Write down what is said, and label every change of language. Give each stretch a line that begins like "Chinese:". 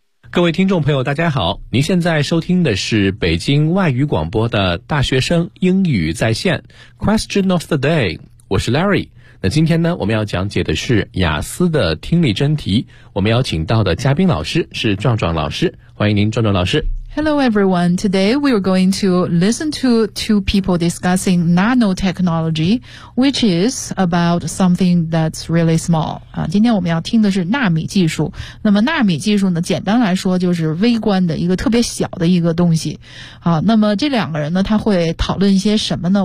Chinese: 各位听众朋友大家好，您现在收听的是北京外语广播的大学生英语在线
English: Question of the day，
Chinese: 我是 Larry。那今天呢，我们要讲解的是雅思的听力真题。我们邀请到的嘉宾老师是壮壮老师，欢迎您，壮壮老师。
English: Hello everyone. Today we are going to listen to two people discussing nanotechnology, which is about something that's really small.
Chinese: 今天我们要听的是纳米技术。那么纳米技术呢，简单来说就是微观的一个特别小的一个东西。好，那么这两个人呢，他会讨论一些什么呢？